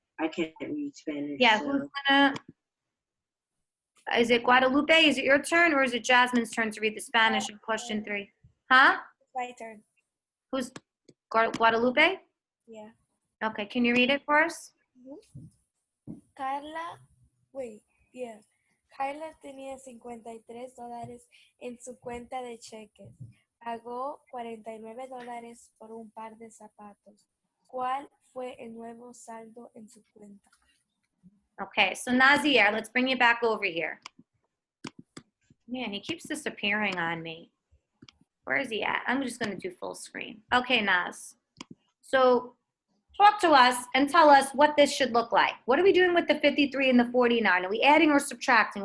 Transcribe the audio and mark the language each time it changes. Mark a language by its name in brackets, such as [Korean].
[English] I can't read Spanish. Yeah, so. who's gonna, is it Guadalupe? Is it your turn or is it Jasmine's turn to read the Spanish in question 3? Huh? My turn. Who's Guadalupe? Yeah. Okay, can you read it for us? [Spanish] Carla tenía $53 en su cuenta de cheques. Pagó $49 por un par de zapatos. ¿Cuál fue el nuevo saldo en su cuenta? [English] Okay, so Nazier, let's bring you back over here. Man, he keeps disappearing on me. Where is he at? I'm just gonna do full screen. Okay, Naz. So talk to us and tell us what this should look like. What are we doing with the 53 and the 49? Are we adding or subtracting?